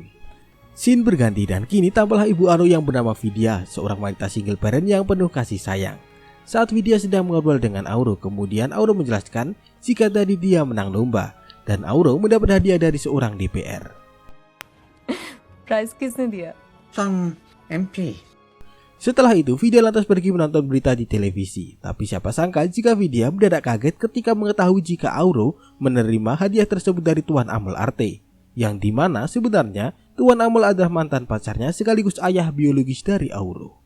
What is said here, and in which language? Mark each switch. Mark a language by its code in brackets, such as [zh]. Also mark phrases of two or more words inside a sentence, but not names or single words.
[id] Scene berganti dan kini tampaklah ibu Auro yang bernama Vidya, seorang wanita [en] single parent [id] yang penuh kasih sayang. Saat Vidya sedang mengobrol dengan Auro, kemudian Auro menjelaskan jika tadi dia menang lomba dan Auro mendapat hadiah dari seorang DPR. [hi] Prize किसने दिया? [en] Some MP. [id] Setelah itu, Vidya lantas pergi menonton berita di televisi. Tapi siapa sangka jika Vidya mendadak kaget ketika mengetahui jika Auro menerima hadiah tersebut dari Tuan Amal Arte. Yang dimana sebenarnya Tuan Amal adalah mantan pacarnya sekaligus ayah biologis dari Auro.